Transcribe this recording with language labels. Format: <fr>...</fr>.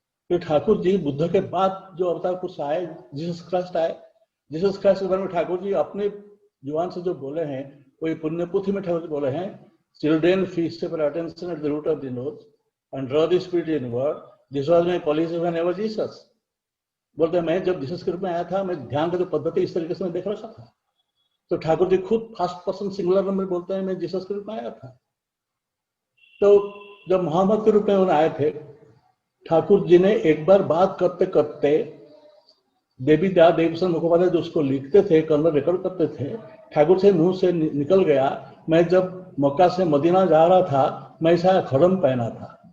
<hi>तो ठाकुर जी बुद्ध के बाद जो अवतार पुरुष आए, जीसस क्राइस्ट आए। जीसस क्राइस्ट के बारे में ठाकुर जी अपने जुबान से जो बोले हैं, कोई पुण्य पुथी में ठाकुर जी बोले हैं, children</hi> <en>feast for attention at the root of the nose and draw the spirit inward. This was my policy when I was Jesus.</en> <hi>बोलते हैं, मैं जब जीसस के रूप में आया था, मैं ध्यान का जो पद्धति इस तरीके से मैं देख रखा था। तो ठाकुर जी खुद फर्स्ट पर्सन सिंगुलर में बोलते हैं, मैं जीसस के रूप में आया था। तो जब मोहम्मद के रूप में उन्हें आए थे, ठाकुर जी ने एक बार बात करते करते देवीदास मुखोपाध्याय जो उसको लिखते थे, कन्नड़ रिकॉर्ड करते थे, ठाकुर से मुंह से निकल गया, मैं जब मक्का से मदीना जा रहा था, मैं ऐसा खड़म पहना था।</hi>